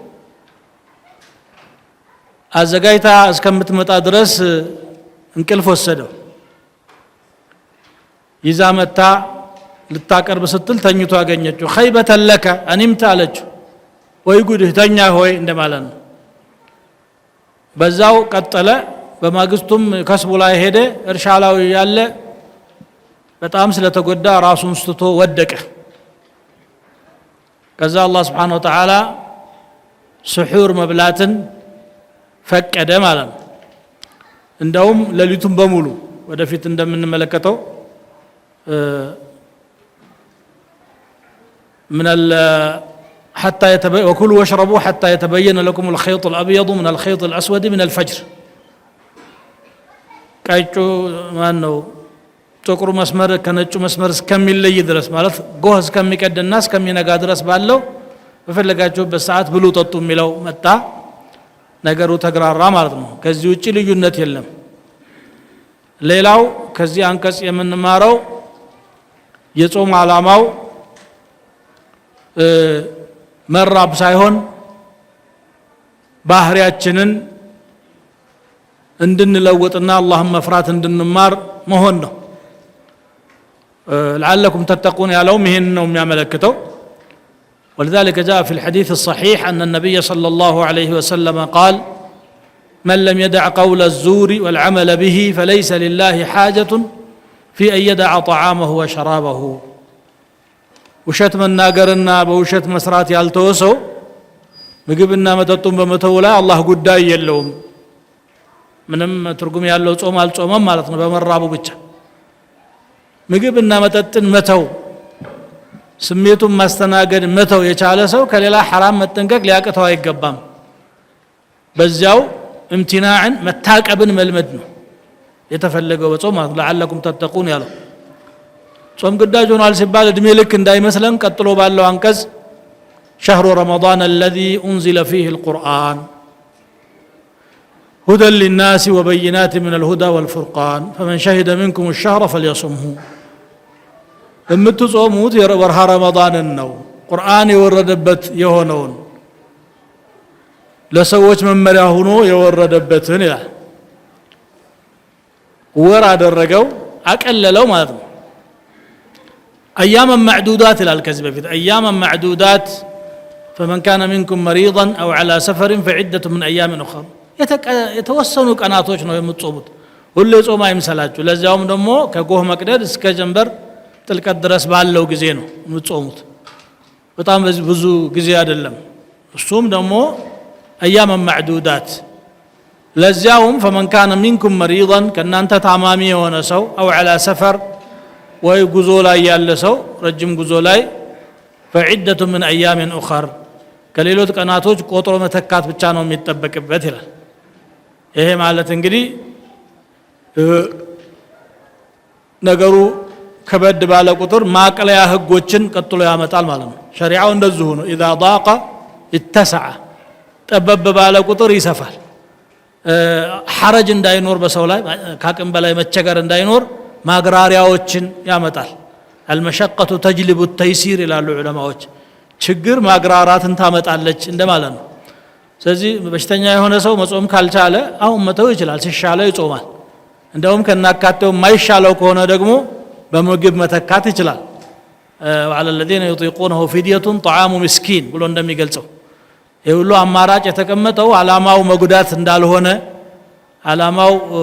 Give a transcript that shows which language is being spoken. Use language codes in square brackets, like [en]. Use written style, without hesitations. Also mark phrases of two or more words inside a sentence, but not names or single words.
[am] አዘጋጅታ እስከምትመጣ ድረስ እንቅልፍ ወሰደው ይዛ መጣ ልታቀርብ ስትል ተኝቶ አገኘችው [ar] خيبة لك أنمت [am] አለችው ወይ ጉድህ ተኛ ሆይ እንደማለት ነው በዛው ቀጠለ በማግስቱም ከስቡ ላይ ሄደ እርሻ ላይ ያለ በጣም ስለተጎዳ ራሱን ስተቶ ወደቀ ከዛ አላህ [ar] سبحانه وتعالى [am] ስሑር መብላትን ፈቀደ ማለት ነው እንደውም ሌሊቱን በሙሉ ወደፊት እንደምንመለከተው [ar] من حتى وكلوا واشربوا حتى يتبين لكم الخيط الأبيض من الخيط الأسود من الفجر [am] ቀጩ ማን ነው ጥቁር መስመር ከነጩ መስመር እስከሚለይ ድረስ ማለት ጎህ እስከሚቀድና እስከሚነጋ ድረስ ባለው በፈለጋችሁበት ሰዓት ብሉ ጠጡ የሚለው መጣ ነገሩ ተግራራ ማለት ነው ከዚህ ውጪ ልዩነት የለም ሌላው ከዚህ አንቀጽ የምንማረው የጾም ዓላማው መራብ ሳይሆን ባህሪያችንን እንድንለውጥና አላህን መፍራት እንድንማር መሆን ነው [ar] لعلكم تتقون [am] ያለውም ይሄን ነው የሚያመለክተው [ar] ولذلك جاء في الحديث الصحيح أن النبي صلى الله عليه وسلم قال من لم يدع قول الزور والعمل به فليس لله حاجة في أن يدع طعامه وشرابه [am] ውሸት መናገርና በውሸት መስራት ያልተወሰው ምግብና መጠጡን በመተው ላይ አላህ ጉዳይ የለውም ምንም ትርጉም ያለው ጾም አልጾመም ማለት ነው በመራቡ ብቻ ምግብና መጠጥን መተው ስሜቱን ማስተናገድ መተው የቻለ ሰው ከሌላ حرام መጠንቀቅ ሊያቀተው አይገባም በዚያው امتناعን መታቀብን መልመድ ነው የተፈለገው በጾም [ar] لعلكم تتقون [am] ያለው ጾም ግዳጅ ሆኗል ሲባል እድሜ ልክ እንዳይመስለን ቀጥሎ ባለው አንቀጽ [ar] شهر رمضان الذي أنزل فيه القرآن هدى للناس وبينات من الهدى والفرقان فمن شهد منكم الشهر فليصمه [am] የምትጾሙት ወርሃ ረመዳንን ነው ቁርአን የወረደበት የሆነውን ለሰዎች መመሪያ ሆኖ የወረደበትን ይላል ወር አደረገው አቀለለው ማለት ነው [ar] اياما معدودات [am] ይላል ከዚህ በፊት [ar] اياما معدودات فمن كان منكم مريضا او على سفر فعدة من ايام اخرى [am] የተወሰኑ ቀናቶች ነው የምትጾሙት ሁሉ ጾም አይምሰላችሁ ለዚያውም ደግሞ ከጎህ መቅደድ እስከ ጀንበር ጥልቀት ድረስ ባለው ጊዜ ነው የምትጾሙት በጣም ብዙ ጊዜ አይደለም እሱም ደግሞ [ar] اياما معدودات [am] ለዚያውም [ar] فمن كان منكم مريضا [am] ከናንተ ታማሚ የሆነ ሰው [ar] او على سفر [am] ወይ ጉዞ ላይ ያለ ሰው ረጅም ጉዞ ላይ [ar] فعدة من ايام اخر [am] ከሌሎች ቀናቶች ቆጥሮ መተካት ብቻ ነው የሚጠበቅበት ይላል ይሄ ማለት እንግዲህ ነገሩ ከበድ ባለ ቁጥር ማቅለያ ህጎችን ቀጥሎ ያመጣል ማለት ነው ሸሪዓው እንደዚሁ ነው [ar] اذا ضاق اتسع [am] ጠበብ ባለ ቁጥር ይሰፋል ሐረጅ እንዳይኖር በሰው ላይ ካቅም በላይ መቸገር እንዳይኖር ማግራሪያዎችን ያመጣል [ar] المشقة تجلب [am] التيسير ይላሉ ዑለማዎች ችግር ማግራራትን ታመጣለች እንደማለት ነው ስለዚህ በሽተኛ የሆነ ሰው መጾም ካልቻለ አሁን መተው ይችላል ሲሻለው ይጾማል እንደውም ከናካቴው ማይሻለው ከሆነ ደግሞ በምግብ መተካት ይችላል [ar] وعلى الذين يطيقونه فدية طعام مسكين [am] ብሎ እንደሚገልጸው ይሁሉ አማራጭ የተቀመጠው አላማው መጉዳት እንዳልሆነ አላማው